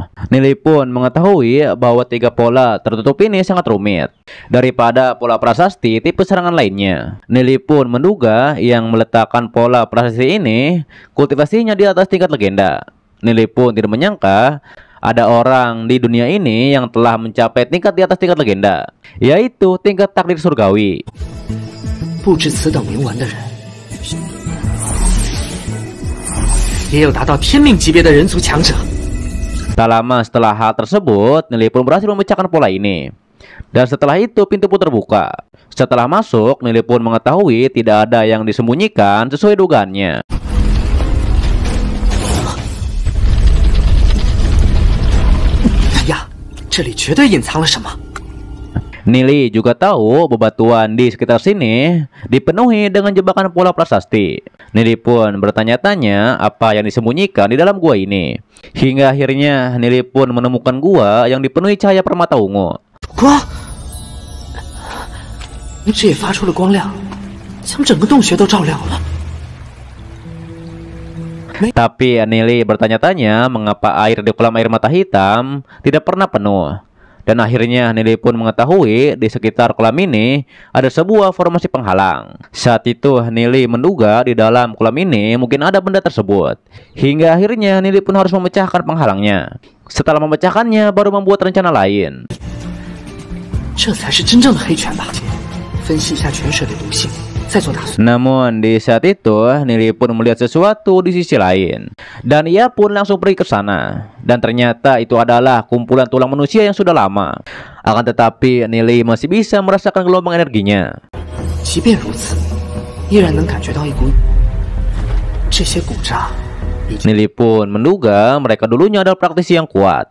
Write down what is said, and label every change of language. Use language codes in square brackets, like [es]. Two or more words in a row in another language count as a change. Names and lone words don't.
[id] Nili pun mengetahui bahwa 3 pola tertutup ini sangat rumit daripada pola prasasti tipe serangan lainnya. Nili pun menduga yang meletakkan pola prasasti ini kultivasinya di atas tingkat legenda. Nili pun tidak menyangka ada orang di dunia ini yang telah mencapai tingkat di atas tingkat legenda, yaitu tingkat takdir surgawi. [zh] 布置此等铭文的人，也有达到天命级别的人族强者。 [id] Tak lama setelah hal tersebut, Nili pun berhasil memecahkan pola ini. Dan setelah itu pintu pun terbuka. Setelah masuk, Nili pun mengetahui tidak ada yang disembunyikan sesuai dugaannya. [zh] 这里绝对隐藏了什么。 [id] Nili juga tahu bebatuan di sekitar sini dipenuhi dengan jebakan pola prasasti. Nili pun bertanya-tanya apa yang disembunyikan di dalam gua ini. Hingga akhirnya Nili pun menemukan gua yang dipenuhi cahaya permata ungu. [zh] 光，这也发出了光亮，将整个洞穴都照亮了。 [id] Tapi Nili bertanya-tanya mengapa air di kolam air mata hitam tidak pernah penuh. Dan akhirnya Nili pun mengetahui di sekitar kolam ini ada sebuah formasi penghalang. Saat itu Nili menduga di dalam kolam ini mungkin ada benda tersebut. Hingga akhirnya Nili pun harus memecahkan penghalangnya. Setelah memecahkannya baru membuat rencana lain. [zh] 这才是真正的黑泉吧？分析一下泉水的毒性。 [id] Namun di saat itu Nili pun melihat sesuatu di sisi lain, dan ia pun langsung pergi ke sana. Dan ternyata itu adalah kumpulan tulang manusia yang sudah lama. Akan tetapi Nili masih bisa merasakan gelombang energinya. Nili pun menduga mereka dulunya adalah praktisi yang kuat.